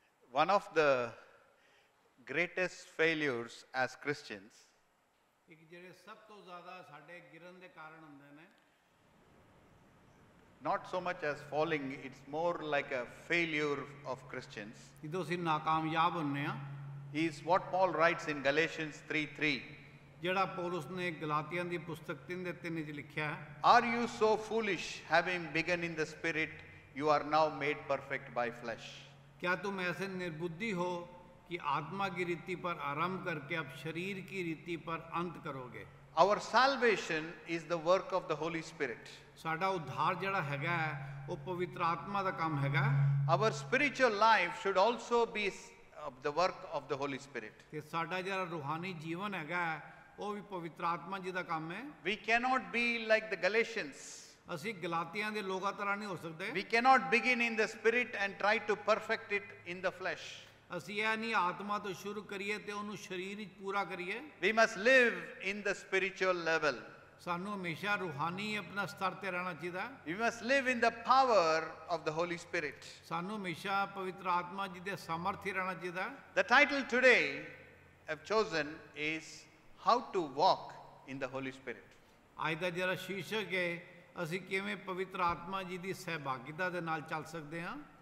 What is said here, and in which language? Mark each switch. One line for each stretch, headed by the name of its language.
English: One of the greatest failures as Christians
Punjabi: ਇੱਕ ਜਿਹੜੇ ਸਭ ਤੋਂ ਜ਼ਿਆਦਾ ਸਾਡੇ ਗਿਰਨ ਦੇ ਕਾਰਨ ਹੁੰਦੇ ਨੇ,
English: not so much as falling, it's more like a failure of Christians,
Punjabi: ਜਦੋਂ ਅਸੀਂ ਨਾਕਾਮਯਾਬ ਹੁੰਨੇ ਆ,
English: is what Paul writes in Galatians 3:3.
Punjabi: ਜਿਹੜਾ ਪੌਲੁਸ ਨੇ ਗਲਾਤੀਆਂ ਦੀ ਪੁਸਤਕ 3:3 ਵਿੱਚ ਲਿਖਿਆ ਹੈ,
English: Are you so foolish, having begun in the spirit, you are now made perfect by flesh?
Hindi: क्या तुम ऐसे निर्बुद्धि हो कि आत्मा की रीति पर आरंभ करके अब शरीर की रीति पर अंत करोगे?
English: Our salvation is the work of the Holy Spirit.
Punjabi: ਸਾਡਾ ਉद्धार ਜਿਹੜਾ ਹੈਗਾ ਹੈ, ਉਹ ਪਵਿੱਤਰ ਆਤਮਾ ਦਾ ਕੰਮ ਹੈਗਾ।
English: Our spiritual life should also be the work of the Holy Spirit.
Punjabi: ਤੇ ਸਾਡਾ ਜਿਹੜਾ ਰੂਹਾਨੀ ਜੀਵਨ ਹੈਗਾ ਹੈ, ਉਹ ਵੀ ਪਵਿੱਤਰ ਆਤਮਾ ਜੀ ਦਾ ਕੰਮ ਹੈ।
English: We cannot be like the Galatians.
Punjabi: ਅਸੀਂ ਗਲਾਤੀਆਂ ਦੇ ਲੋਕਾਂ ਤਰ੍ਹਾਂ ਨਹੀਂ ਹੋ ਸਕਦੇ।
English: We cannot begin in the spirit and try to perfect it in the flesh.
Punjabi: ਅਸੀਂ ਇਹ ਨਹੀਂ ਆਤਮਾ ਤੋਂ ਸ਼ੁਰੂ ਕਰੀਏ ਤੇ ਉਹਨੂੰ ਸਰੀਰ ਵਿੱਚ ਪੂਰਾ ਕਰੀਏ।
English: We must live in the spiritual level.
Punjabi: ਸਾਨੂੰ ਹਮੇਸ਼ਾ ਰੂਹਾਨੀ ਆਪਣਾ ਸਤਰ ਤੇ ਰਹਿਣਾ ਚਾਹੀਦਾ ਹੈ।
English: We must live in the power of the Holy Spirit.
Punjabi: ਸਾਨੂੰ ਹਮੇਸ਼ਾ ਪਵਿੱਤਰ ਆਤਮਾ ਜੀ ਦੇ ਸਮਰਥ ਹੀ ਰਹਿਣਾ ਚਾਹੀਦਾ ਹੈ।
English: The title today I've chosen is How to Walk in the Holy Spirit.
Punjabi: ਅੱਜ ਦਾ ਜਿਹੜਾ ਸ਼ੀਰਸ਼ਕ ਹੈ, ਅਸੀਂ ਕਿਵੇਂ ਪਵਿੱਤਰ ਆਤਮਾ ਜੀ ਦੀ ਸਹਿਭਾਗੀਤਾ ਦੇ ਨਾਲ ਚੱਲ ਸਕਦੇ ਹਾਂ।